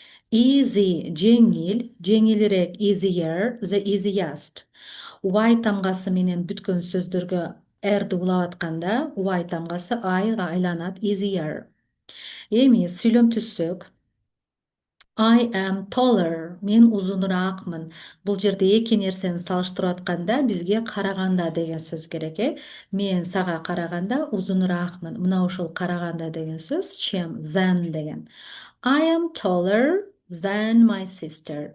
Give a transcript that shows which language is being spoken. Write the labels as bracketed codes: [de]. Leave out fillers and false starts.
[en] Easy, [ky] жеңил, жеңилирээк, [en] easier, the easiest. [ky] Y тамгасы менен бүткөн сөздөргө r'ди улап атканда, y тамгасы айга айланат, [en] easier. [ky] Эми сүйлөм түзсөк, [en] I am taller. [ky] Мен узунураакмын. Бул жерде эки нерсени салыштырып атканда бизге караганда деген сөз керек, Мен сага караганда узунураакмын. Мына ошол караганда деген сөз чем than деген. [en] I am taller than my sister.